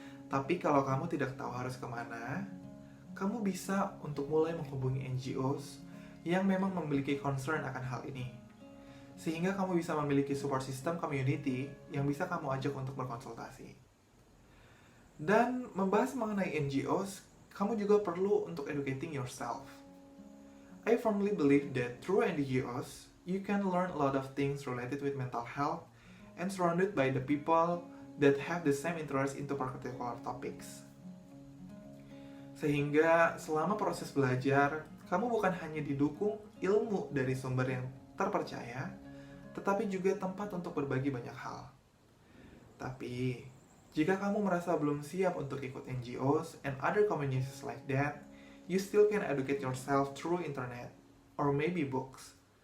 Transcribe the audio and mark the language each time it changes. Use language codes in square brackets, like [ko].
[id] Tapi kalau kamu tidak tahu harus kemana, kamu bisa untuk mulai menghubungi NGOs yang memang memiliki concern akan hal ini. Sehingga kamu bisa memiliki support system community yang bisa kamu ajak untuk berkonsultasi. Dan membahas mengenai NGOs, kamu juga perlu untuk [en] educating yourself. I firmly believe that through NGOs, you can learn a lot of things related with mental health and surrounded by the people that have the same interest into particular topics. [id] Sehingga selama proses belajar, kamu bukan hanya didukung ilmu dari sumber yang terpercaya, tetapi juga tempat untuk berbagi banyak hal. Tapi, jika kamu merasa belum siap untuk ikut [en] NGOs and other communities like that, you still can educate yourself through internet, or maybe books.